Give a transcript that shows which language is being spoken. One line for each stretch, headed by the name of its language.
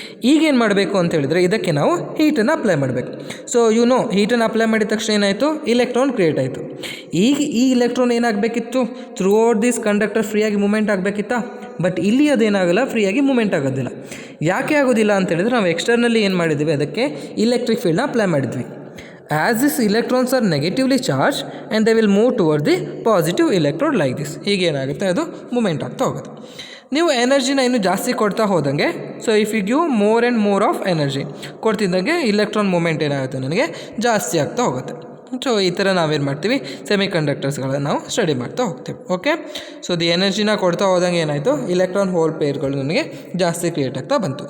Kannada: ಈಗೇನು ಮಾಡಬೇಕು ಅಂತ ಹೇಳಿದರೆ ಇದಕ್ಕೆ ನಾವು ಹೀಟನ್ನು ಅಪ್ಲೈ ಮಾಡಬೇಕು. ಸೊ ಹೀಟನ್ನು ಅಪ್ಲೈ ಮಾಡಿದ ತಕ್ಷಣ ಏನಾಯಿತು, ಇಲೆಕ್ಟ್ರಾನ್ ಕ್ರಿಯೇಟ್ ಆಯಿತು. ಈಗ ಈ ಇಲೆಕ್ಟ್ರಾನ್ ಏನಾಗಬೇಕಿತ್ತು,
English: through out this conductor
Kannada: ಫ್ರೀಯಾಗಿ ಮೂಮೆಂಟ್ ಆಗಬೇಕಿತ್ತಾ, ಬಟ್ ಇಲ್ಲಿ ಅದೇನಾಗಲ್ಲ, ಫ್ರೀಯಾಗಿ ಮೂಮೆಂಟ್ ಆಗೋದಿಲ್ಲ. ಯಾಕೆ ಆಗೋದಿಲ್ಲ ಅಂತ ಹೇಳಿದ್ರೆ ನಾವು ಎಕ್ಸ್ಟರ್ನಲ್ಲಿ ಏನು ಮಾಡಿದ್ವಿ, ಅದಕ್ಕೆ ಇಲೆಕ್ಟ್ರಿಕ್ ಫೀಲ್ಡ್ನ ಅಪ್ಲೈ ಮಾಡಿದ್ವಿ.
English: As these electrons are negatively charged and they will move toward the positive electrode like this.
Kannada: ಹೀಗೇನಾಗುತ್ತೆ, ಅದು ಮೂಮೆಂಟ್ ಆಗ್ತಾ ಹೋಗುತ್ತೆ. ನೀವು ಎನರ್ಜಿನ ಇನ್ನೂ ಜಾಸ್ತಿ ಕೊಡ್ತಾ ಹೋದಂಗೆ,
English: so if you give more and more of energy
Kannada: ಕೊಡ್ತಿದ್ದಂಗೆ electron moment ಏನಾಗುತ್ತೆ ನನಗೆ ಜಾಸ್ತಿ ಆಗ್ತಾ ಹೋಗುತ್ತೆ. ಸೊ ಈ ಥರ ನಾವೇನು ಮಾಡ್ತೀವಿ, ಸೆಮಿಕಂಡಕ್ಟರ್ಸ್ಗಳನ್ನು ನಾವು ಸ್ಟಡಿ ಮಾಡ್ತಾ ಹೋಗ್ತೀವಿ. ಓಕೆ, ಸೊ ದಿ ಎನರ್ಜಿನ ಕೊಡ್ತಾ ಹೋದಂಗೆ ಏನಾಯಿತು, ಇಲೆಕ್ಟ್ರಾನ್ ಹೋಲ್ ಪೇರ್ಗಳು ನನಗೆ ಜಾಸ್ತಿ ಕ್ರಿಯೇಟ್ ಆಗ್ತಾ ಬಂತು.